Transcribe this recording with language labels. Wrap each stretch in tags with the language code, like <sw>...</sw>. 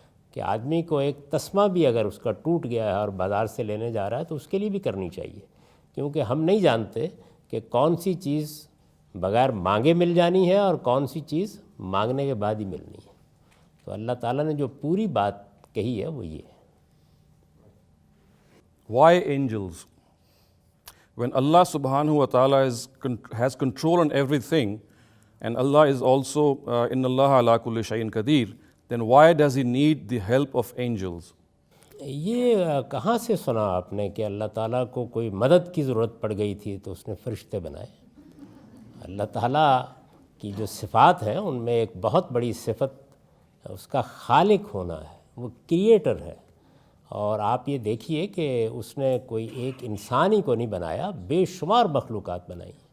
<ur>کہ آدمی کو ایک تسمہ بھی اگر اس کا ٹوٹ گیا ہے اور بازار سے لینے جا رہا ہے تو اس کے لیے بھی کرنی چاہیے، کیونکہ ہم نہیں جانتے کہ کون سی چیز بغیر مانگے مل جانی ہے اور کون سی چیز مانگنے کے بعد ہی ملنی ہے۔ تو اللہ تعالیٰ نے جو پوری بات کہی ہے وہ یہ ہے۔</ur> <en>Why angels? When Allah subhanahu wa ta'ala has control on everything, and Allah is also</en> <ar>inna Allah ala kulli shay'in qadir,</ar> <en>then why does he need the help of angels?</en> <ur>یہ کہاں سے سنا آپ نے کہ اللہ تعالیٰ کو کوئی مدد کی ضرورت پڑ گئی تھی تو اس نے فرشتے بنائے؟ اللہ تعالیٰ کی جو صفات ہیں ان میں ایک بہت بڑی صفت اس کا خالق ہونا ہے، وہ کریٹر ہے۔ اور آپ یہ دیکھیے کہ اس نے کوئی ایک انسان ہی کو نہیں بنایا، بے شمار مخلوقات بنائی،</ur>